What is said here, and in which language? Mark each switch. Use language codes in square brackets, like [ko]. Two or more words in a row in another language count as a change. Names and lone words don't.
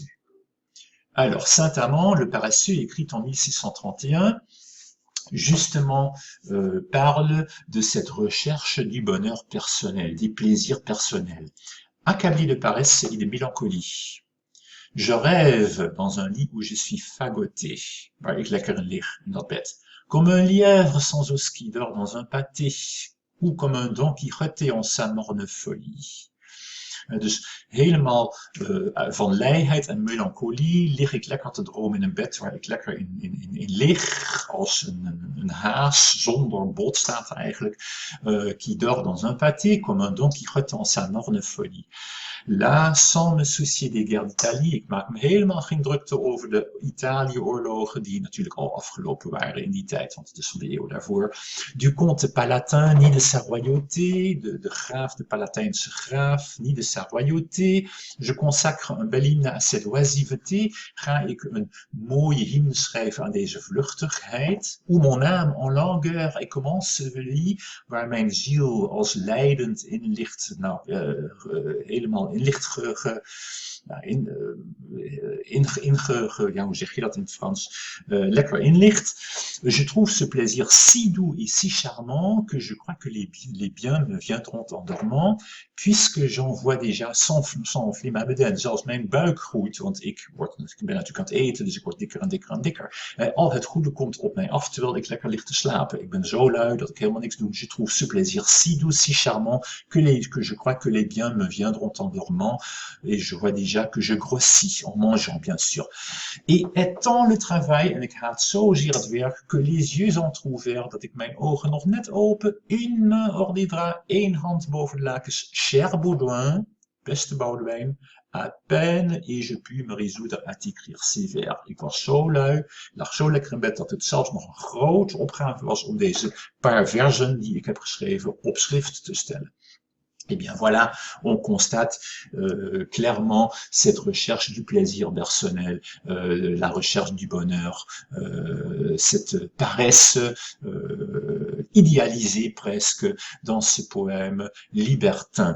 [fr] Alors, Saint-Amand, le Paresseux, écrit en 1631, justement parle de cette recherche du bonheur personnel, des plaisirs personnels. Accablé de paresse et de mélancolie. Je rêve dans un lit où je suis fagoté, [nl] waar ik lekker lig in dat bed, [fr] comme un lièvre sans os qui dort dans un pâté, ou comme un Don Quichotte en sa morne folie. [nl] Dus helemaal van leiheid en melancholie lig ik lekker te dromen in een bed waar ik lekker in lig, als een haas zonder bot staat eigenlijk, [fr] qui dort dans un pâté, comme un Don Quichotte en sa morne folie. Là, sans me soucier des guerres d'Italie, [nl] ik maak me helemaal geen drukte over de Italië-oorlogen, die natuurlijk al afgelopen waren in die tijd, want het is van de eeuw daarvoor. [fr] Du comte Palatin, ni de sa royauté, [nl] de graaf, de Palatijnse graaf, [fr] ni de sa royauté. Je consacre een bel hymne à cette oisiveté. [nl] Ga ik een mooie hymne schrijven aan deze vluchtigheid. [fr] Où mon âme en langueur est comme ensevelie, [nl] waar mijn ziel als lijdend in ligt, helemaal in licht hoe zeg je dat in het Frans, lekker in ligt. [fr] Je trouve ce plaisir si doux et si charmant que je crois que les biens me viendront en dormant, puisque j'en vois déjà sans enfler ma bedaine. [nl] Zelfs mijn buik groeit, want ik ben natuurlijk aan het eten, dus ik word dikker en dikker en dikker. Al het goede komt op mij af, terwijl ik lekker lig te slapen. Ik ben zo lui dat ik helemaal niks doe. [fr] Je trouve ce plaisir si doux, si charmant, que je crois que les biens me viendront en dormant, et je vois déjà que je grossis en mangeant, bien sûr. Et étant le travail, [nl] en ik haat zozeer het werk, [fr] que les yeux entrouvert, [nl] dat ik mijn ogen nog net open, [fr] une main hors des draps, [nl] één hand boven de lakens, cher Baudouin, beste Boudewijn, [fr] à peine et je puis me résoudre à t'écrire ces vers. [nl] Ik was zo lui, lag zo lekker in bed dat het zelfs nog een grote opgave was om deze paar versen die ik heb geschreven op schrift te stellen. [fr] Eh bien voilà, on constate clairement cette recherche du plaisir personnel, la recherche du bonheur, cette paresse idéalisée presque dans ce poème libertin.